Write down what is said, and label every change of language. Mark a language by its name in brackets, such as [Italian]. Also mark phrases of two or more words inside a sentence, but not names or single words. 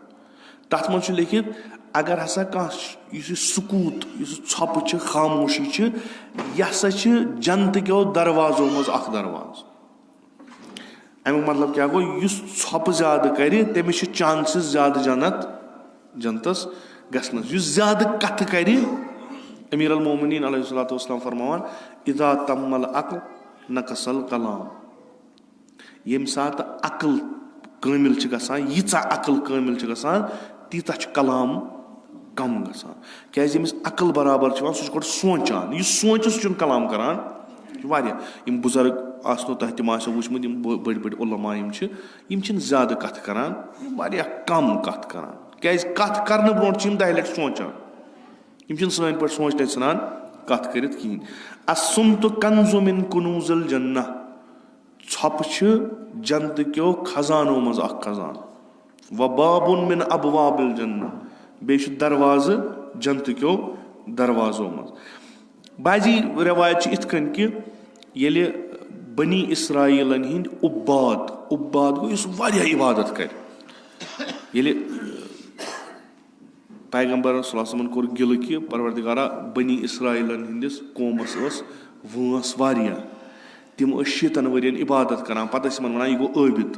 [Kashmiri] تتھ منٛز چھُ لیکھِتھ اگر ہسا کانٛہہ یُس یہِ سکوٗت یُس ژھۄپہٕ چھِ خاموشی چھِ یہِ ہسا چھِ جنتہٕ کیو دروازو منٛز اکھ دروازٕ. امیُک مطلب کیٛاہ گوٚو یُس ژھۄپہٕ زیادٕ کرِ تٔمِس چھِ چانسِز زیادٕ جنتس گژھنس. یُس زیادٕ کتھٕ کرِ امیٖر المومنیٖن [Arabic] علیہ الصلوۃ والسلام [Kashmiri] فرماوان [Arabic] اِذا تم العقل نقص الکلام. [Kashmiri] ییٚمہِ ساتہٕ عقل کٲمِل چھِ گژھان ییٖژاہ عقل کٲمِل چھِ گژھان تیٖژاہ چھُ کلام کم گژھان. کیازِ ییٚمِس عقل برابر چھِ یِوان سُہ چھُ گۄڈٕ سونٛچان یُس سونٛچہِ سُہ چھُنہٕ کلام کران. یہِ چھُ واریاہ یِم بُزرگ آسنو تۄہہِ تِم آسیو وٕچھمُت یِم بٔڑۍ بٔڑۍ علما یِم چھِنہٕ زیادٕ کتھٕ کران یِم واریاہ کم کتھ کران. کیازِ کتھ کرنہٕ برونٛٹھ چھِ یِم 10 لٹہِ سونٛچان. یِم چھِنہٕ سٲنۍ پٲٹھۍ سونٛچنے ژھٕنان کتھ کٔرِتھ کِہینۍ. [Arabic] الصمت کنز من کنوز الجنہ. [Kashmiri] ژھۄپہٕ چھِ جنتہٕ کیو خزانو منٛز اکھ خزانہٕ. [Arabic] وباب من ابواب الجنہ. [Kashmiri] بیٚیہِ چھُ دروازٕ جنتہٕ کیو دروازو منٛز. بعضی رٮ۪وایت چھِ یِتھ کٔنۍ کہِ ییٚلہِ بنی اسرایٖلن ہٕنٛدۍ عُباد گوٚو یُس واریاہ عبادت کرِ. ییٚلہِ پیغمبر [Arabic] صلی اللہ علیہ وسلمن [Kashmiri] کوٚر گِلہٕ کہِ پروردِگارا بنی اسرایٖلن ہٕنٛدِس قومس ٲس وٲنٛس واریاہ تِم ٲسۍ 600 ؤرین عبادت کران پتہٕ ٲسۍ یِمن ونان یہِ گوٚو عٲبِد.